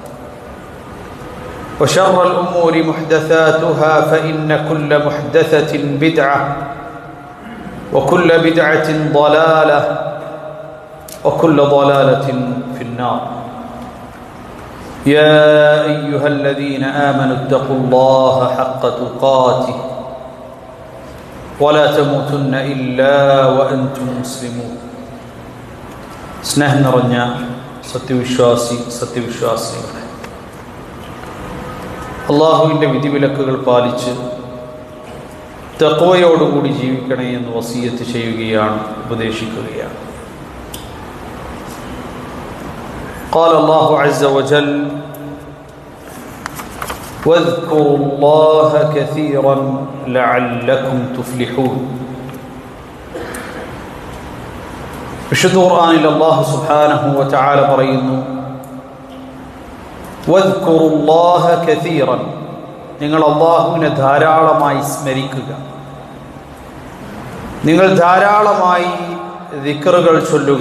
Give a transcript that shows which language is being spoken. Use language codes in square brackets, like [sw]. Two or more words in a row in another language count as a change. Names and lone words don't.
[ar] وشر الأمور محدثاتها فإن كل محدثة بدعة وكل بدعة ضلالة وكل ضلالة في النار. يا أيها الذين آمنوا اتقوا الله حق تقاته ولا تموتن إلا وأنتم مسلمون. [ml] സ്നേഹം നിറഞ്ഞ സത്യവിശ്വാസികളെ, അള്ളാഹുവിൻ്റെ വിധിവിലക്കുകൾ പാലിച്ച് തഖ്വയോടുകൂടി ജീവിക്കണേ എന്ന് വസിയത്ത് ചെയ്യുകയാണ്, ഉപദേശിക്കുകയാണ്. [ar] قال الله عز وجل واذكروا الله كثيرا لعلكم تفلحون. [ml] വിശുദ്ധ ഖുർആനിൽ [ar] الله سبحانه وتعالى [ml] പറയുന്നു, [ar] واذكروا الله كثيرا, [ml] നിങ്ങൾ അല്ലാഹുവിനെ ധാരാളമായി സ്മരിക്കുക, നിങ്ങൾ ധാരാളമായി ദിക്റുകൾ ചൊല്ലുക.